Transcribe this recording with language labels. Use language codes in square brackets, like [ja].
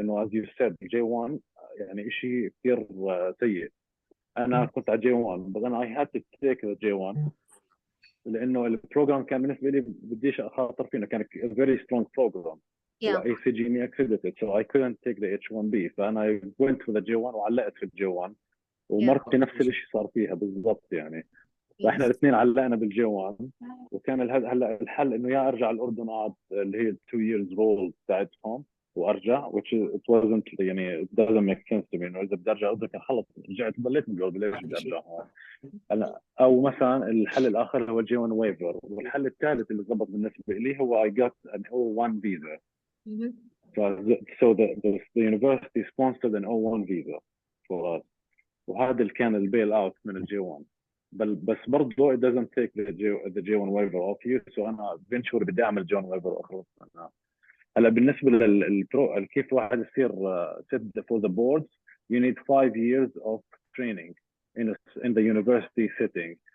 [ar] لانه [en] as you said [ar] J1 يعني شيء كثير سيء. انا كنت على J1 [en] but then I had to take the J1 [ar] لانه البروجرام كان بالنسبه لي بديش اخاطر فيه، كان [en] a very strong program. Yeah. ACGME accredited so I couldn't take the H1B. [ar] فانا [en] went for the [ar] J1 وعلقت في J1 ومرتي نفس الشيء صار فيها بالضبط. يعني فاحنا الاثنين علقنا بالجي 1 وكان هلا الحل انه يا ارجع الاردن اقعد اللي هي 2 years role بتاعتهم وارجع [en] which it wasn't [ar] يعني [en] it doesn't make sense to me. [ar] انه اذا بدي ارجع الاردن كان خلص رجعت ضليت بالجوب ليش بدي ارجع هون. او مثلا الحل الاخر هو الجي 1 waiver. والحل الثالث اللي ضبط بالنسبه لي هو [en] I got an O1 visa. So the university sponsored an O1 visa for us. [ar] وهذا اللي كان البيل اوت من الجي 1. بس برضه [en] it doesn't take the J1 waiver off you. [ar] so انا eventually بدي اعمل J1 waiver واخلص منها. هلا بالنسبه للبرو كيف واحد يصير [en] sit for the boards you need 5 years of training in the university setting.